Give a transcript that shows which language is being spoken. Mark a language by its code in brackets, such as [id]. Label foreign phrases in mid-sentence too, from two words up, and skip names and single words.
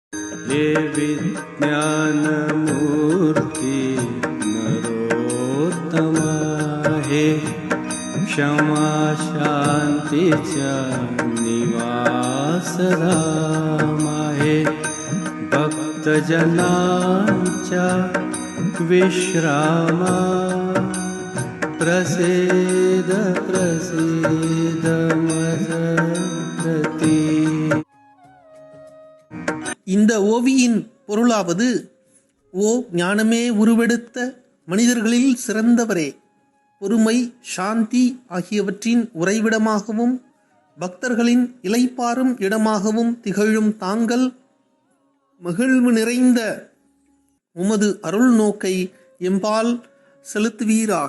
[mr] हे विज्ञानमूर्ति नरोत्तमा हे क्षमा शान्तिच निवासधामा हे भक्तजनांच विश्रामा प्रसीद प्रसीद मदति. [ta] இந்த ஓவியின் பொருளாவது, ஓ ஞானமே உருவெடுத்த மனிதர்களில் சிறந்தவரே, பொறுமை சாந்தி ஆகியவற்றின் உறைவிடமாகவும் பக்தர்களின் இளைப்பாறும் இடமாகவும் திகழும் தாங்கள் மகிழ்வு நிறைந்த உமது அருள் நோக்கை எம்பால் செலுத்துவீராக.